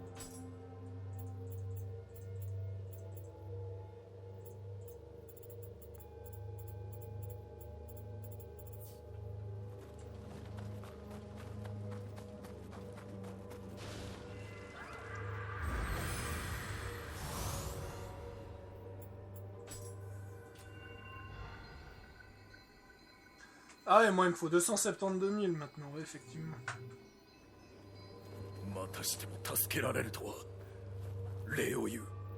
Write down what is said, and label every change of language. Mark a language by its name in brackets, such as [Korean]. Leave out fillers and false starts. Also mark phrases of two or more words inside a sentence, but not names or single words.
[French] Ah et moi il me faut 272 000 maintenant, ouais, effectivement. [Japanese] またしても助けられるとは礼を言う。